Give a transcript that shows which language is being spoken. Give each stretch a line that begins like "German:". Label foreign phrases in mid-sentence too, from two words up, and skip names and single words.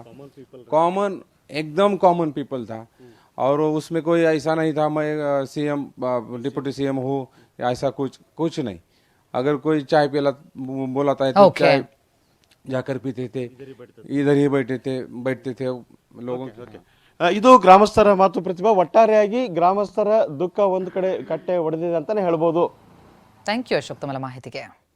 Hindi: कॉमन, एकदम
English: common people
Hindi: था। और उसमें कोई ऐसा नहीं था मैं
English: CM deputy CM
Hindi: हूँ या ऐसा कुछ नहीं। अगर कोई चाय पिला बोला था तो
English: Okay.
Hindi: चाय जाकर पीते थे, इधर ही बैठते थे लोगों के।
Kannada: ಇದು ಗ್ರಾಮಸ್ಥರ ಮಾತು ಪ್ರತಿಭಾ. ಒಟ್ಟಾರೆಯಾಗಿ ಗ್ರಾಮಸ್ಥರ ದುಃಖ ಒಂದು ಕಡೆ ಕಟ್ಟೆ ಒಡೆದಿದೆ ಅಂತಾನೆ ಹೇಳ್ಬೋದು.
English: thank you
Kannada: ಅಶೋಕ್ ತಮ್ಮ ಮಾಹಿತಿಗೆ.